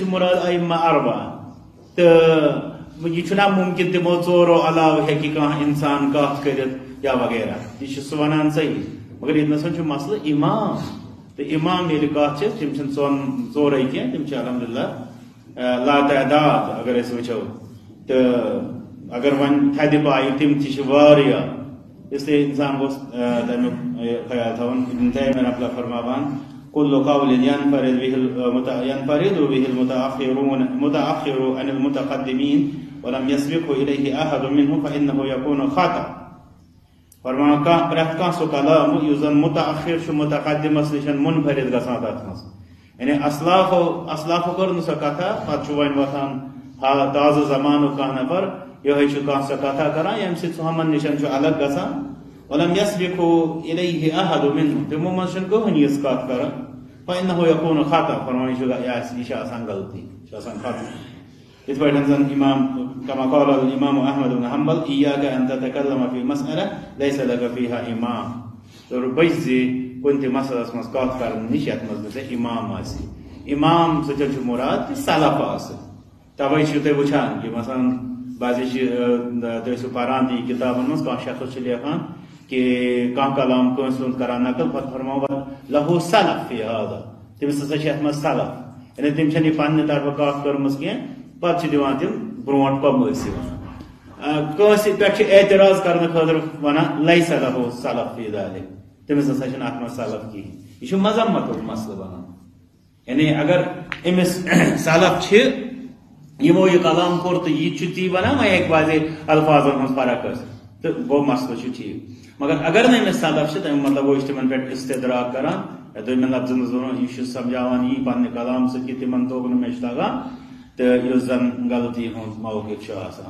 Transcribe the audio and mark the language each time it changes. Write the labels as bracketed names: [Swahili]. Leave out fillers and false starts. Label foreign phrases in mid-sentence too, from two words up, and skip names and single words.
[Kashmiri] چھُ مُراد ائمہ اربعہ تہٕ یہِ چھُنہ مُمکِن تِمو ژورو علاوٕ ہیٚکہِ کانٛہہ انسان کتھ کٔرِتھ یا وغیرہ یہِ چھُ سُہ ونان صحیح مگر ییٚتنس چھُ مسلہٕ امام تہٕ امام ییٚلہِ کتھ چھِ تِم چھِنہٕ ژورے کینٛہہ تِم چھِ الحمدللہ لاتعداد اگر أسۍ وٕچھو تہٕ اگر وۄنۍ تھدِ پایہِ تِم تہِ چھِ واریاہ [Urdu] اس لیے انسان کو [Kashmiri] تمیک خیال تھاون. [Arabic] ابن تیمیہ رحمہ فرماوان كل قول ينفرد به المتأخر عن المتقدمين ولم يسبقه إليه أحد منهم فإنه يكون خطأ. [Kashmiri] فرمان پرت کان سو کلام یُس زن متأخر چھ متقدمس نش منفرد گژھان تتھ مز یعنی اسلافو کر نہ سۄ کتھا پتہٕ چھُ وۄنۍ وۄتھان تازٕ زمانُک کانٛہہ نفر یِہوٚے چھُ کانٛہہ سۄ کتھا کران ییٚمہِ سۭتۍ سُہ ہُمن نِش چھُ الگ گژھان. [Arabic] ولم يسبقه إليه أحد منهم [Kashmiri] تِمو منٛز چھُنہٕ کٕہٕنۍ یِژھ کتھ کران. [Arabic] فإنه يكون خطأ [Kashmiri] فرمان یہ چھِ آسان غلطی چھِ آسان خطا. یِتھ پٲٹھۍ زن [Arabic] امام كما قال الامام احمد بن حنبل إياك أن تتكلم في مسألة ليس لك فيها امام. [Kashmiri] بچ زِ کُنہِ تہِ مسلس منٛز کتھ کرنہٕ نِش یتھ منٛز نہٕ ژےٚ امام آسہِ. امام سۭتۍ چھُ مراد کہِ سلف آسہِ. توے چھِو تُہۍ وٕچھان کہِ مثلاً بعضے چھِ تُہۍ ٲسِو پران تہِ کِتابن منٛز کانٛہہ شخص چھُ لیکھان کہ کانٛہہ کلام کٲنٛسہِ ہُنٛد کران نقل پتہٕ فرماو [Arabic] لہو سلف فی ہذا [Kashmiri] تٔمِس ہسا چھِ یتھ منٛز سلف یعنی تٔمۍ چھنہٕ یہِ پننہِ طرفہٕ کتھ کٔرمٕژ کینٛہہ پتہٕ چھِ دِوان تِم برونٛٹھ پمٲرسٕے ونان. کٲنٛسہِ پٮ۪ٹھ چھِ اعتراض کرنہٕ خٲطرٕ ونان [Arabic] لیس لہو سلف فی ذلک [Kashmiri] تٔمِس ہسا چھُنہٕ اتھ منٛز سلف کِہیٖنۍ. یہِ چھُ مذمتُک مسلہٕ بنان. یعنی اگر أمِس سلف چھِ یِمو یہِ کلام کوٚر تہٕ یہِ چھُ تی ونان وۄنۍ ہیٚکہِ بعضے الفاظن ہٕنٛز فرق ٲسِتھ تہٕ گوٚو مسلہٕ چھُ ٹھیٖک. مگر اگر نہٕ أمِس سلف چھِ تمیُک مطلب گوٚو یہِ چھُ تِمن پٮ۪ٹھ استدراک کران یا دوٚیمٮ۪ن لفظن منٛز ونو یہِ چھُ سمجھاوان یی پننہِ کلام سۭتۍ کہِ تِمن توٚگ نہٕ مےٚ چھُ تگان تہٕ یُس زن غلطی ہُنٛد موقف چھُ آسان.